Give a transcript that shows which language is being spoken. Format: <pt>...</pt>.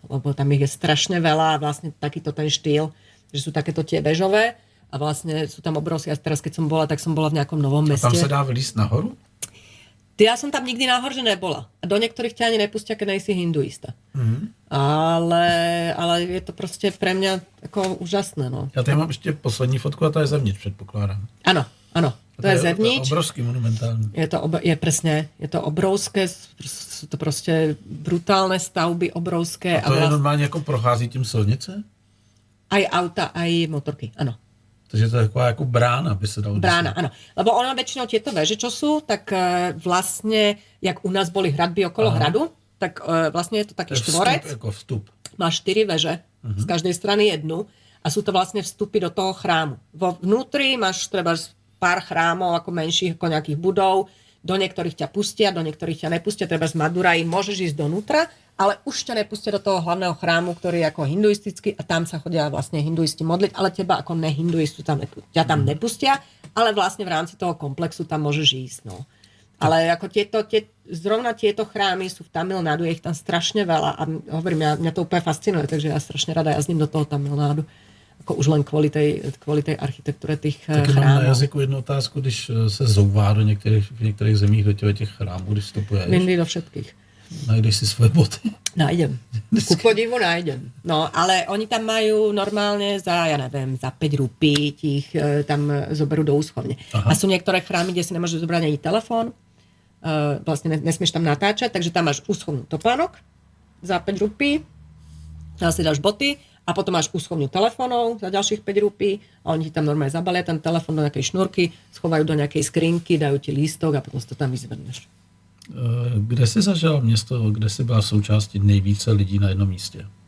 <sk>Lebo tam ich je strašne veľa a vlastne takýto ten štýl, že sú takéto tie bežové. A vlastne sú tam obrovské, a teraz keď som bola, tak som bola v nejakom novom meste. A tam sa dá vylísť nahoru? Ja som tam nikdy náhorže nebola. A do niektorých ťa ani nepustia, keď nejsi hinduista. Ale je to proste pre mňa ako úžasné. No.</sk> <cs>Ja tady mám ešte poslední fotku a to je zevnitř, předpokládám.</cs> <sk>Áno. To je zevnitř. To je obrovský, monumentálny. Je to obrovské, sú to proste brutálne stavby, obrovské.</sk> <cs>A to je normálne ako prochází tím silnice?</cs> <sk>Aj auta, aj motorky, áno.</sk> <cs>Takže to je taková jako brána, by se dalo</cs> <sk>Brána, áno. Lebo ono väčšinou tieto veže, čo sú, tak vlastne, jak u nás boli hradby okolo hradu, tak vlastne je to taký štvorec. Vstup. Máš 4 veže, z každej strany jednu a sú to vlastne vstupy do toho chrámu. Vo vnútri máš treba pár chrámov, ako menších, ako nejakých budov, do niektorých ťa pustia, do niektorých ťa nepustia, treba z Maduraji môžeš ísť donútra, ale už ťa nepustia do toho hlavného chrámu, ktorý je ako hinduistický a tam sa chodia vlastne hinduisti modliť, ale teba ako nehinduistu ťa tam nepustia, ale vlastne v rámci toho komplexu tam môžeš ísť. No. Ale ako zrovna tieto chrámy sú v Tamil Nadu, je ich tam strašne veľa a hovorím, mňa to úplne fascinuje, takže ja strašne rada jazdím do toho Tamil Nadu. Ako už len kvôli tej architektúre tých chrámů.</sk> <cs>Taky mám na jazyku jednu otázku, když se zouvá v některých zemích do těch chrámů, když vstupuješ.</cs> <sk>Mindy do všetkých.</sk> <cs>Najdeš si svoje boty?</cs> <sk>Nájdem. Ku podivu nájdem. No, ale oni tam majú normálne za 5 rupí, ich tam zoberú do úschovne. Aha. A sú niektoré chrámy, kde si nemôžeš zobrať ani telefón, vlastne nesmieš tam natáčať, takže tam máš úschovnú topánok za 5 rupí, tam si dáš boty, a potom máš úschovňu telefónov za ďalších 5 rupí a oni ti tam normálne zabalia ten telefón do nejakej šnúrky, schovajú do nejakej skrinky, dajú ti lístok a potom si to tam vyzvedneš.</sk> <cs>Kde jsi zažil město, kde jsi byla součástí nejvíce lidí na jednom místě?</cs>